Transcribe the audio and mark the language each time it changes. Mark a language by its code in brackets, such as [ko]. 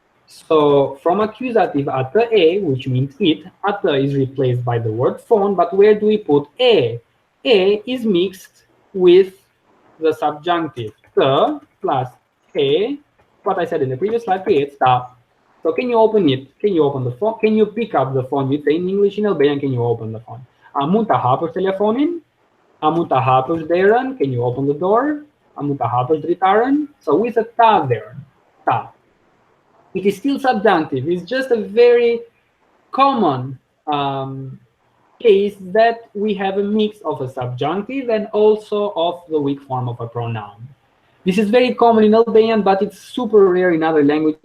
[en] So from accusative, ata e, which means it, ata is replaced by the word phone, but where do we put e? E is mixed with the subjunctive. The plus e, what I said in the previous slide, creates ta. So can you open it? Can you open the phone? Can you pick up the phone? You say in English, in Albanian, can you open the phone? [sq] A mund të hapësh telefonin? A mund të hapësh derën? [en] Can you open the door? [sq] A mund të hapësh dritaren? [en] So with a ta there, ta. It is still subjunctive. It's just a very common case that we have a mix of a subjunctive and also of the weak form of a pronoun. This is very common in Albanian, but it's super rare in other languages.